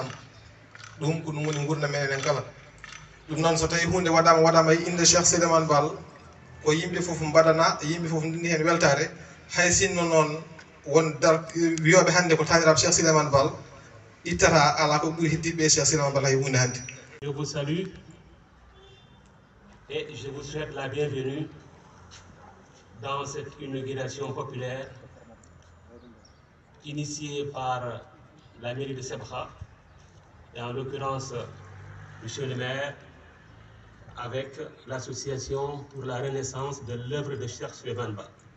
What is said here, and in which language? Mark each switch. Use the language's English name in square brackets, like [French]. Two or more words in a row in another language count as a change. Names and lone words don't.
[Fula] Ɗum ko ɗum woni gurdam men enen kala. Ɗum noon so tawi hunde waɗama e inde Cheikh Souleymane Bal ko yimɓe fof mbaɗana, yimɓe fof ndindi hen weltare, hay sinno noon won wiyoɓe hannde ko taniraɓe Cheikh Souleymane Bal ittata ala ko ɓuri heddiɓe Cheikh Souleymane Bal hay hunde hannde. [French] Je vous salue et je vous souhaite la bienvenue dans cette inauguration populaire initiée par la mairie de Sebkha et en l'occurrence monsieur le maire, avec l'association pour la renaissance de l'œuvre de Cheikh Souleymane Bal.